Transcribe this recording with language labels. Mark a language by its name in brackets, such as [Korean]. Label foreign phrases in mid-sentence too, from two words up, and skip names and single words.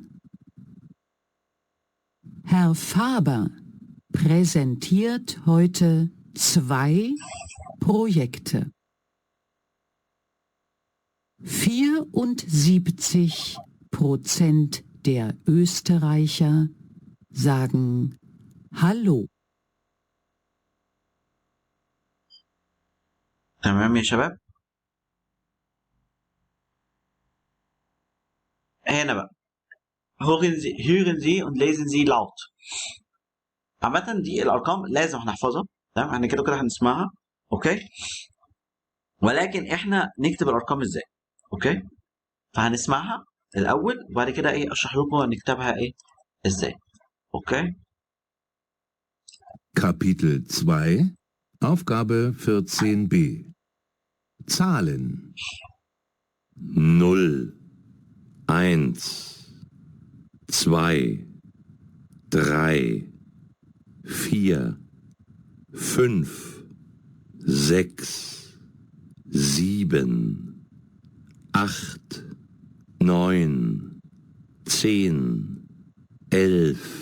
[German] Herr Faber präsentiert heute 2 Projekte. 74% der Österreicher sagen Hallo. [Arabic] تمام يا شباب. هنا بقى [German] hören Sie und lesen Sie laut. [Arabic] عامة دي الأرقام لازم هنحفظها. تمام، احنا كده كده هنسمعها. اوكي، ولكن احنا نكتب الأرقام ازاي. اوكي، فهنسمعها الأول وبعد كده ايه أشرح لكم نكتبها ايه ازاي. اوكي. [German] Kapitel 2. Aufgabe 14b. Zahlen. 0, 1, 2, 3, 4, 5, 6, 7, 8, 9, 10, 11,